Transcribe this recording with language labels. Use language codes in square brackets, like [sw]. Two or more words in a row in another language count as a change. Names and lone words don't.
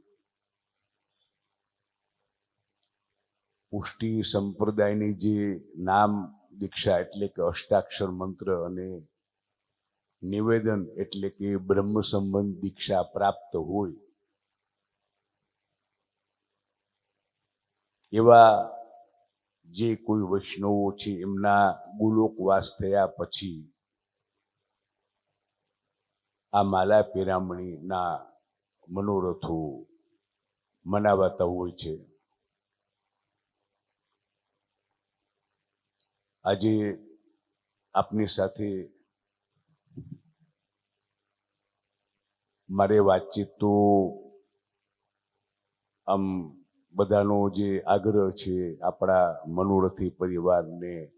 [gu] પુષ્ટિ સંપ્રદાયની જે નામ દીક્ષા એટલે કે અષ્ટાક્ષર મંત્ર અને નિવેદન એટલે કે બ્રહ્મ સંબંધ દીક્ષા પ્રાપ્ત હોય એવા જે કોઈ વૈષ્ણવો છે એમના ગોલોકવાસ થયા પછી આ માળા પહેરામણી ના મનોરથો મનાવાતા હોય છે। આજે આપણી સાથે મારે વાતચીત તો આમ બધાનો જે આગ્રહ છે આપડા મનોરથી પરિવાર ને